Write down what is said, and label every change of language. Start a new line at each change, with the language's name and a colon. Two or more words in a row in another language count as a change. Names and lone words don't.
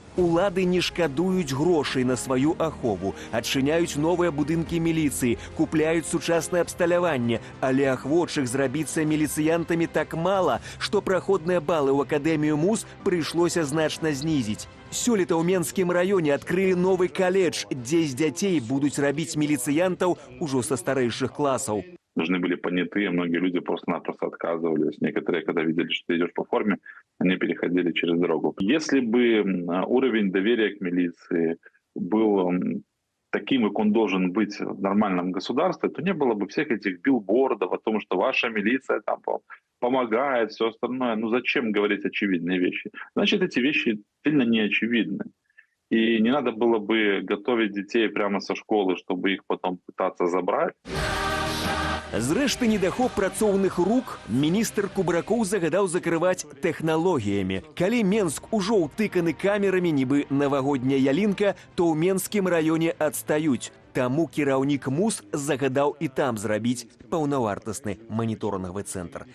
Belarusian: Улады не шкадуюць грошай на сваю ахову, адчыняюць новыя будынкі міліцыі, купляюць сучаснае абсталяванне, але ахвочых зрабіцца міліцыянтамі так мала, што праходныя балы ў акадэмію МУС прыйшлося значна знізіць. Сёлета ў Менскім раёне адкрылі новы каледж, дзе з дзяцей будуць рабіць міліцыянтаў ужо са старэйшых класаў.
Russian: Должны были понятые, многие люди просто-напросто отказывались. Некоторые, когда видели, что ты идешь по форме, они переходили через дорогу. Если бы уровень доверия к милиции был таким, как он должен быть в нормальном государстве, то не было бы всех этих билбордов о том, что ваша милиция там помогает, все остальное. Ну зачем говорить очевидные вещи? Значит, эти вещи сильно не очевидны. И не надо было бы готовить детей прямо со школы, чтобы их потом пытаться забрать.
Belarusian: Зрэшты, недахоп працоўных рук міністр Кубракоў загадаў закрываць тэхналогіямі. Калі Менск ужо ўтыканы камерамі, нібы навагодняя ялінка, то ў Менскім раёне адстаюць. Таму кіраўнік МУС загадаў і там зрабіць паўнавартасны маніторынгавы цэнтр.